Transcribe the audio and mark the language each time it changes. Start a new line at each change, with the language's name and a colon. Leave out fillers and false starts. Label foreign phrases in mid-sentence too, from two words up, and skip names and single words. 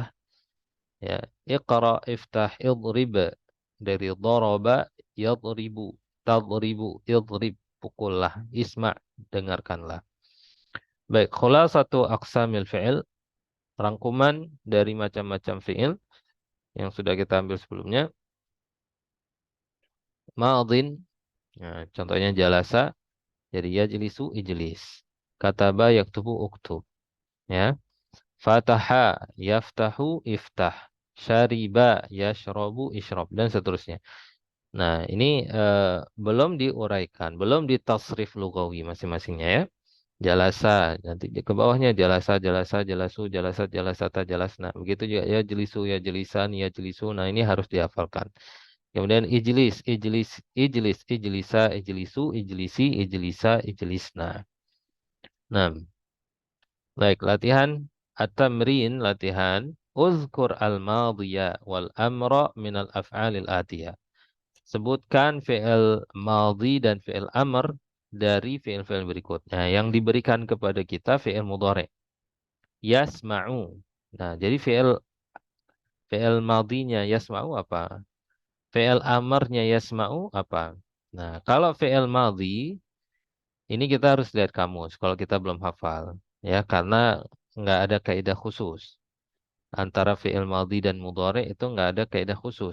Arabic: Ya, اقرأ، افتح، اضرب dari ضرب، يضرب، تضرب، اضرب, pukullah, isma, dengarkanlah.
Indonesian: Baik, satu
Arabic: أقسام الفعل,
Indonesian: rangkuman dari macam-macam fi'il yang sudah kita ambil sebelumnya. Ma'adhin, nah, contohnya jalasa, jadi
Arabic: يجلس، اجلس. كتب، يكتب، اكتب. Ya. فتح، يفتح، افتح. شرب، يشرب، اشرب.
Indonesian: Dan seterusnya. Nah, ini belum diuraikan, belum ditasrif lugawi masing-masingnya ya.
Arabic: Jalasa,
Indonesian: nanti ke bawahnya
Arabic: جلس، جلس، جلسوا، جلست، جلستَ، جلسنا.
Indonesian: Begitu juga
Arabic: يجلس، يجلسان، يجلسون.
Indonesian: Nah, ini harus dihafalkan.
Arabic: Kemudian اجلس، اجلس، اجلس، اجلسا، اجلسوا، اجلسي، اجلسا، اجلسن.
Indonesian: Nah, baik, latihan
Arabic: at-tamrin, latihan اذكر الماضي والأمر من الأفعال الآتية.
Indonesian: Sebutkan
Arabic: فعل ماضي
Indonesian: dan
Arabic: فعل أمر
Indonesian: dari fi'il-fi'il berikut. Nah, yang diberikan kepada kita
Arabic: فعل مضارع. Yasma'u.
Indonesian: Nah, jadi fi'il madhinya yasma'u apa? Fi'il amarnya yasma'u apa? Nah, kalau
Arabic: فعل ماضي
Indonesian: ini kita harus lihat kamus kalau kita belum hafal, ya, karena nggak ada kaidah khusus antara
Arabic: فعل ماضي
Indonesian: dan mudhari, itu nggak ada kaidah khusus.